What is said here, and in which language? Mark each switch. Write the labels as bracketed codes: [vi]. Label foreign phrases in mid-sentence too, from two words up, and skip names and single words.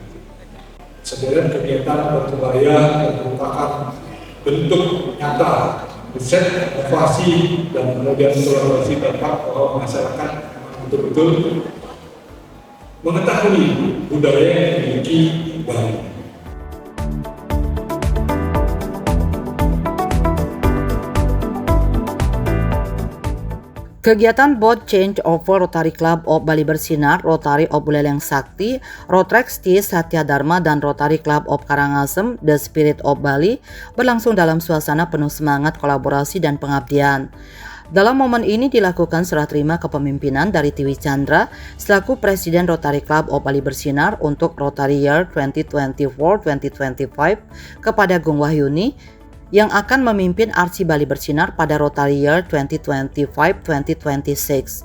[id] Sederet kegiatan berkebaya merupakan bentuk nyata riset, inovasi, dan kemudian kolaborasi dampak bahwa masyarakat betul-betul mengetahui budaya yang dimiliki Bali. Kegiatan [en] Boat Change Over [id] Rotary Club of Bali Bersinar, Rotary of Buleleng Sakti, Rotrex T Satya Dharma, dan Rotary Club of Karangasem, The Spirit of Bali berlangsung dalam suasana penuh semangat kolaborasi dan pengabdian. Dalam momen ini dilakukan serah terima kepemimpinan dari Tiwi Chandra selaku Presiden Rotary Club of Bali Bersinar untuk Rotary Year 2024-2025 kepada Gung Wahyuni yang akan memimpin Arsi Bali Bersinar pada Rotary Year 2025-2026.